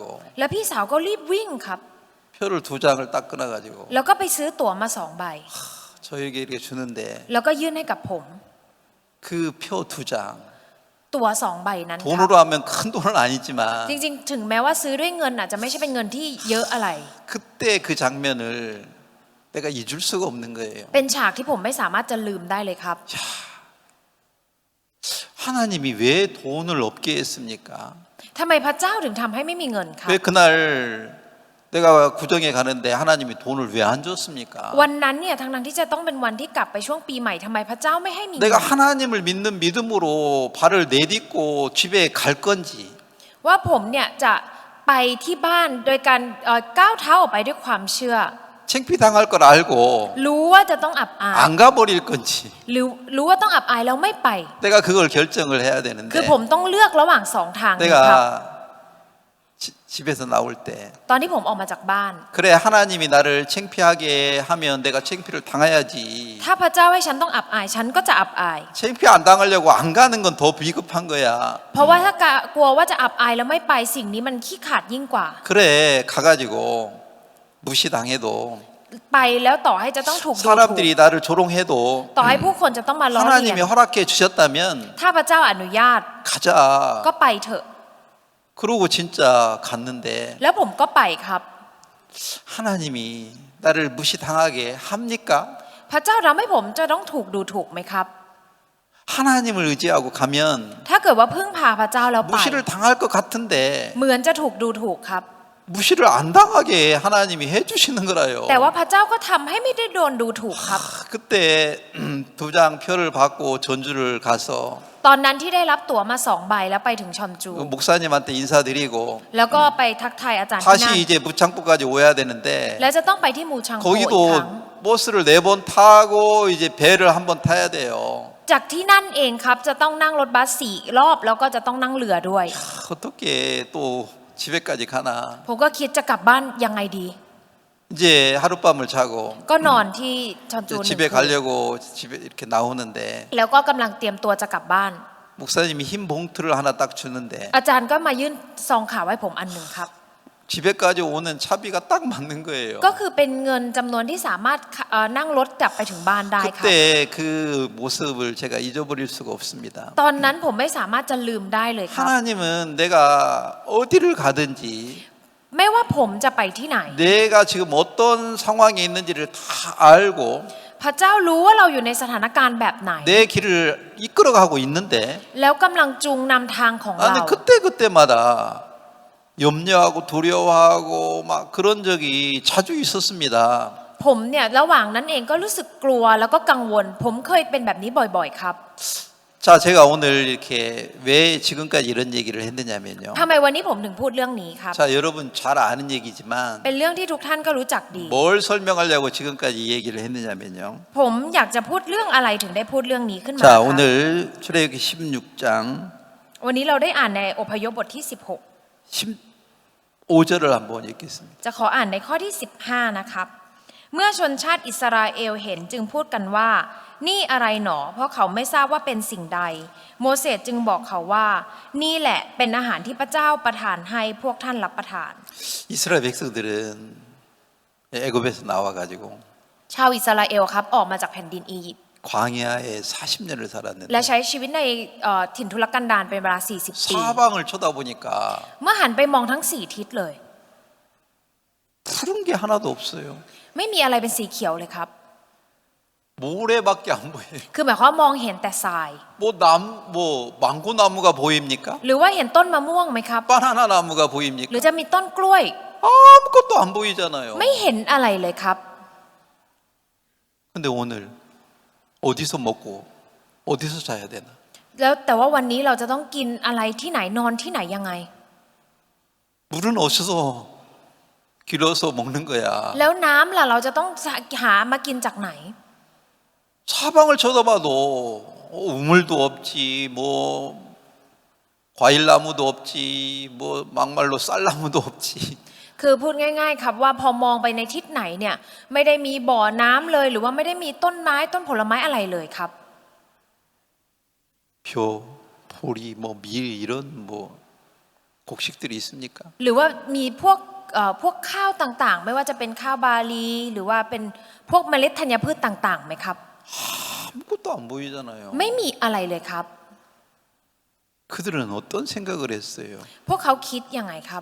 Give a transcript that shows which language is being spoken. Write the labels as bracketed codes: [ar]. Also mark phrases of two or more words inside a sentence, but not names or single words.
[th] แล้วพี่สาวก็รีบวิ่งครับ [ko] 표를 2장을 딱 끊어가지고 [th] แล้วก็ไปซื้อตั๋วมา2 ใบ [ko] 저에게 이렇게 주는데 [th] แล้วก็ยื่นให้กับผม [ko] 그 표 2장 [th] ตั๋ว2 ใบนั้นครับ [ko] 돈으로 하면 큰 돈은 아니지만 [th] จริงๆถึงแม้ว่าซื้อด้วยเงินอาจจะไม่ใช่เป็นเงินที่เยอะอะไร [ko] 그때 그 장면을 내가 잊을 수가 없는 거예요. [th] เป็นฉากที่ผมไม่สามารถจะลืมได้เลยครับ [ko] 하나님이 왜 돈을 없게 했습니까? [th] ทำไมพระเจ้าถึงทำให้ไม่มีเงินครับ [ko] 왜 그날 내가 구정에 가는데 하나님이 돈을 왜 안 줬습니까? [th] วันนั้นเนี่ยทั้งที่จะต้องเป็นวันที่กลับไปช่วงปีใหม่ทำไมพระเจ้าไม่ให้มีเงิน [ko] 내가 하나님을 믿는 믿음으로 발을 내딛고 집에 갈 건지 [th] ว่าผมเนี่ยจะไปที่บ้านโดยการก้าวเท้าออกไปด้วยความเชื่อ [ko] 창피당할 걸 알고 [th] รู้ว่าจะต้องอับอาย [ko] 안 가버릴 건지 [th] รู้ว่าต้องอับอายแล้วไม่ไป [ko] 내가 그걸 결정을 해야 [th] คือ [ko] 되는데 [th] ผมต้องเลือกระหว่าง2 ทางนี้ครับ [ko] 내가 집에서 나올 때 [th] ตอนที่ผมออกมาจากบ้าน [ko] 그래 하나님이 나를 창피하게 하면 내가 창피를 당해야지 [th] ถ้าพระเจ้าให้ฉันต้องอับอายฉันก็จะอับอาย [ko] 창피 안 당하려고 안 가는 건 더 비겁한 거야 [th] เพราะว่าถ้ากลัวว่าจะอับอายแล้วไม่ไปสิ่งนี้มันขี้ขลาดยิ่งกว่า [ko] 그래 가가지고 무시당해도 [th] ไปแล้วต่อให้จะต้องถูกดูถูก [ko] 사람들이 나를 조롱해도 [th] ต่อให้ผู้คนจะต้องมาล้อเลียน [ko] 하나님이 허락해 주셨다면 [th] ถ้าพระเจ้าอนุญาต [ko] 가자 [th] ก็ไปเถอะ [ko] 그러고 진짜 갔는데 [th] แล้วผมก็ไปครับ [ko] 하나님이 나를 무시당하게 합니까? [th] พระเจ้าทำให้ผมจะต้องถูกดูถูกไหมครับ [ko] 하나님을 의지하고 가면 [th] ถ้าเกิดว่าพึ่งพาพระเจ้าแล้วไป [ko] 무시를 당할 것 같은데 [th] เหมือนจะถูกดูถูกครับ [ko] 무시를 안 당하게 하나님이 해주시는 거라요. [th] แต่ว่าพระเจ้าก็ทำให้ไม่ได้โดนดูถูกครับ [ko] 그때 2장 표를 받고 전주를 가서 [th] ตอนนั้นที่ได้รับตั๋วมา2 ใบแล้วไปถึงชอนจู [ko] 목사님한테 인사드리고 [th] แล้วก็ไปทักทายอาจารย์ที่นั่น [ko] 다시 이제 무창포까지 오야 되는데 [th] แล้วจะต้องไปที่มูชังโปอีก [ko] 거기도 [th] ครั้ง [ko] 버스를 4번 타고 이제 배를 한 번 타야 돼요. [th] จากที่นั่นเองครับจะต้องนั่งรถบัส4 รอบแล้วก็จะต้องนั่งเรือด้วย [ko] 어떻게 또 집에까지 가나. [th] ผมก็คิดจะกลับบ้านยังไงดี [ko] 이제 하룻밤을 자고 [th] ก็นอนที่ชอนจู [ko] 이제 1 집에 [th] คืน [ko] 가려고 집에 이렇게 나오는데 [th] แล้วก็กำลังเตรียมตัวจะกลับบ้าน [ko] 목사님이 흰 봉투를 하나 딱 주는데 [th] อาจารย์ก็มายื่นซองข่าวให้ผมอันหนึ่งครับ [ko] 집에까지 오는 차비가 딱 맞는 거예요. [th] ก็คือเป็นเงินจำนวนที่สามารถนั่งรถกลับไปถึงบ้านได้ครับ [ko] 그때 그 모습을 제가 잊어버릴 수가 없습니다. [th] ตอนนั้นผมไม่สามารถจะลืมได้เลยครับ [ko] 하나님은 내가 어디를 가든지 [th] ไม่ว่าผมจะไปที่ไหน [ko] 내가 지금 어떤 상황에 있는지를 다 알고 [th] พระเจ้ารู้ว่าเราอยู่ในสถานการณ์แบบไหน [ko] 내 길을 이끌어가고 있는데 [th] แล้วกำลังจูงนำทางของเรา [ko] 나는 그때마다 염려하고 두려워하고 막 그런 적이 자주 있었습니다. [th] ผมเนี่ยระหว่างนั้นเองก็รู้สึกกลัวแล้วก็กังวล ผมเคยเป็นแบบนี้บ่อยๆครับ [ko] 자, 제가 오늘 이렇게 왜 지금까지 이런 얘기를 했느냐면요. [th] ทำไมวันนี้ผมถึงพูดเรื่องนี้ครับ [ko] 자, 여러분 잘 아는 얘기지만 [th] เป็นเรื่องที่ทุกท่านก็รู้จักดี [ko] 뭘 설명하려고 지금까지 이 얘기를 했느냐면요. [th] ผมอยากจะพูดเรื่องอะไรถึงได้พูดเรื่องนี้ขึ้นมาค [ko] 자, [th] รับ [ko] 오늘 출애굽기 16장 [th] วันนี้เราได้อ่านในอพยพบทที่ [ko] 15절을 한번 읽겠습니다. [th] 16 จะขออ่านในข้อที่ 15 นะครับ เมื่อชนชาติอิสราเอลเห็นจึงพูดกันว่านี่อะไรหนอเพราะเขาไม่ทราบว่าเป็นสิ่งใด โมเสสจึงบอกเขาว่านี่แหละเป็นอาหารที่พระเจ้าประทานให้พวกท่านรับประทาน [ko] 이스라엘 백성들은 애굽에서 나와가지고 [th] ชาวอิสราเอลครับออกมาจากแผ่นดินอียิปต์ [ko] 광야에 40년을 살았는데 [th] และใช้ชีวิตในถิ่นทุรกันดารเป็นเวลา 40 ปี [ko] 사방을 쳐다보니까 [th] เมื่อหันไปมองทั้ง 4 ทิศเลย [ko] 푸른 게 하나도 없어요. [th] ไม่มีอะไรเป็นสีเขียวเลยครับ [ko] 모래밖에 안 보여요. [th] คือหมายความว่ามองเห็นแต่ทราย [ko] 뭐 망고 나무가 보입니까? [th] หรือว่าเห็นต้นมะม่วงไหมครับ [ko] 바나나 나무가 [th] หรือ [ko] 보입니까? [th] จะมีต้นกล้วย [ko] 아무것도 안 보이잖아요. [th] ไม่เห็นอะไรเลยครับ [ko] 근데 오늘 어디서 먹고 어디서 자야 되나? [th] แล้วแต่ว่าวันนี้เราจะต้องกินอะไรที่ไหนนอนที่ไหนยังไง [ko] 물은 어디서 길어서 먹는 거야? [th] แล้วน้ำล่ะเราจะต้องหามากินจากไหน [ko] 사방을 쳐다봐도 우물도 없지, 뭐 과일나무도 없지, 뭐 막말로 쌀나무도 없지. [th] คือพูดง่ายๆครับว่าพอมองไปในทิศไหนเนี่ยไม่ได้มีบ่อน้ำเลยหรือว่าไม่ได้มีต้นไม้ต้นผลไม้อะไรเลยครับ [ko] 벼, 보리, 뭐 밀 이런 뭐 곡식들이 있습니까? [th] หรือว่ามีพวกข้าวต่างๆ ไม่ว่าจะเป็นข้าวบาลีหรือว่าเป็นพวกเมล็ดธัญพืชต่างๆไหมครับ [ko] 아무것도 안 보이잖아요. [th] ไม่มีอะไรเลยครับ [ko] 그들은 어떤 생각을 했어요? [th] พวกเขาคิดยังไงครับ